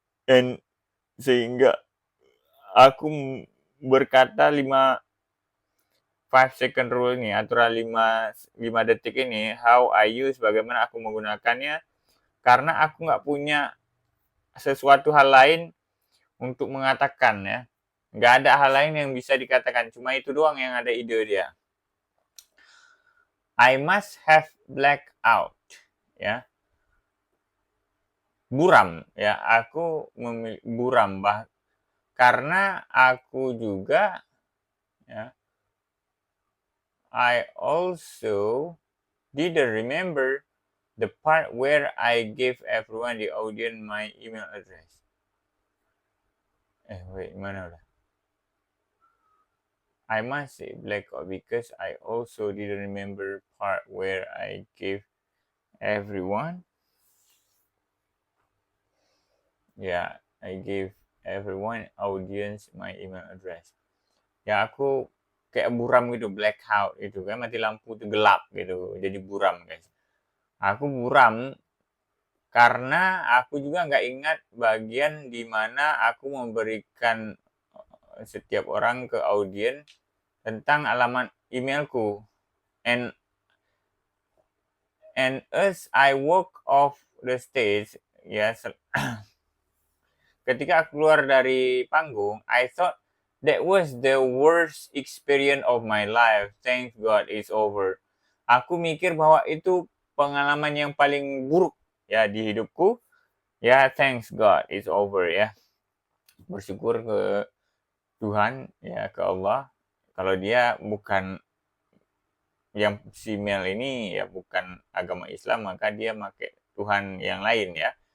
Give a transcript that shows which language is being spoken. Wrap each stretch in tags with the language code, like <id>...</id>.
<id>Dan sehingga aku berkata 5 second rule ini, aturan 5 detik ini,</id> <en>how I use,</en> <id>bagaimana aku menggunakannya, karena aku nggak punya sesuatu hal lain untuk mengatakan, ya. Nggak ada hal lain yang bisa dikatakan, cuma itu doang yang ada ide dia.</id> <en>I must have blacked out, ya.</en> <id>Buram, ya, aku buram, karena aku juga, ya,</id> <en>I also didn't remember the part where I gave everyone the audience my email address.</en> <id>Wait, mana udah?</id> <en>I must say blackout because I also didn't remember part where I gave everyone. Yeah, I gave everyone audience my email address.</en> <id>Ya, aku kayak buram gitu, blackout gitu kan, mati lampu itu gelap gitu, jadi buram, guys. Aku buram karena aku juga nggak ingat bagian di mana aku memberikan setiap orang ke audiens tentang alamat emailku.</id> <en>And as I walk off the stage, ya,</en> <id>ketika aku keluar dari panggung,</id> <en>I thought that was the worst experience of my life. Thank God it's over.</en> <id>Aku mikir bahwa itu pengalaman yang paling buruk, ya, di hidupku.</id> <en>Ya, thanks God it's over, ya.</en> <id>Bersyukur ke Tuhan, ya, ke Allah. Kalau dia bukan yang si Mel ini, ya, bukan agama Islam, maka dia pakai Tuhan yang lain, ya.</id>